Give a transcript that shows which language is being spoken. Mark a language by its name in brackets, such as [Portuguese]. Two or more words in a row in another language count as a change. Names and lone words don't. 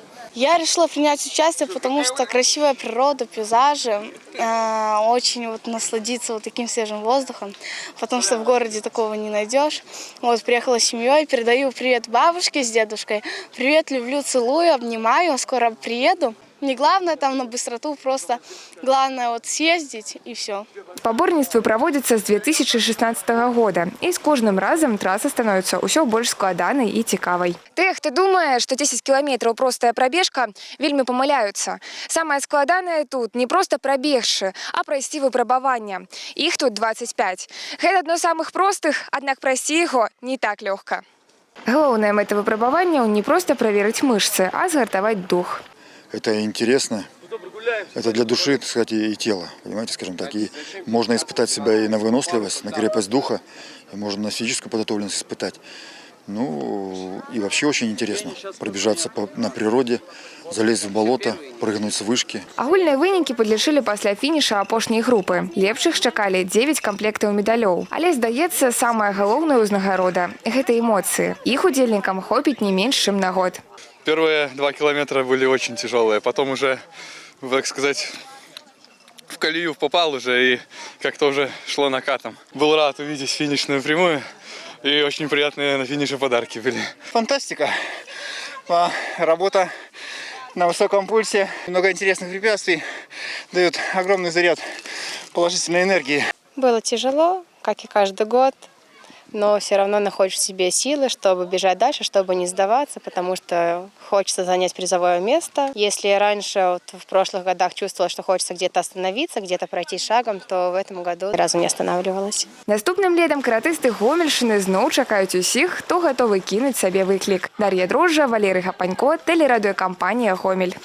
[Russian] Я решила принять участие, потому что красивая природа, пейзажи, очень вот насладиться вот таким свежим воздухом, потому что в городе такого не найдешь. Вот приехала с семьей, передаю привет бабушке с дедушкой, привет, люблю, целую, обнимаю, скоро приеду. Не главное там на быстроту, просто главное вот съездить и все. [Belarusian] Спаборніцтвы праводзяцца з 2016 года. І з кожным разам траса становіцца ўсё больш складанай і цікавай. Тыя, хто думае, што 10 кіламетраў простая прабежка, вельмі памыляюцца. Самае складанае тут не проста прабегшы, а прайсці выпрабаванне. Іх тут 25. Гэта адно з самых простых, аднак прайсці яго не так лёгка. Галоўная мэта выпрабаванняў не проста праверыць мышцы, а згартаваць дух. [Russian] Это интересно, это для души, так сказать, и тела, понимаете, скажем так. И можно испытать себя и на выносливость, на крепость духа, и можно на физическую подготовленность испытать. Ну, и вообще очень интересно пробежаться на природе, залезть в болото, прыгнуть с вышки. [Belarusian] Агульныя вынікі падлічылі пасля фініша апошняй групы. Лепшых чакалі 9 камплектаў медалёў. Але, здаецца, самая галоўная ўзнагарода – гэта эмоцыі. Іх удзельнікам хопіць не менш, чым на год. [Russian] Первые 2 километра были очень тяжелые, потом уже, так сказать, в колею попал уже и как-то уже шло накатом. Был рад увидеть финишную прямую, и очень приятные на финише подарки были. Фантастика. Работа на высоком пульсе, много интересных препятствий, дают огромный заряд положительной энергии. Было тяжело, как и каждый год. Но все равно находишь в себе силы, чтобы бежать дальше, чтобы не сдаваться, потому что хочется занять призовое место. Если раньше, вот в прошлых годах чувствовала, что хочется где-то остановиться, где-то пройти шагом, то в этом году ни разу не останавливалась. [Belarusian] Наступным летом каратысты Гомельшчыны зноў чакаюць усіх, хто гатовы кінуць сабе выклік. Дар'я Дрожжа, Валерый Гапанько, тэлерадыёкампанія «Гомель».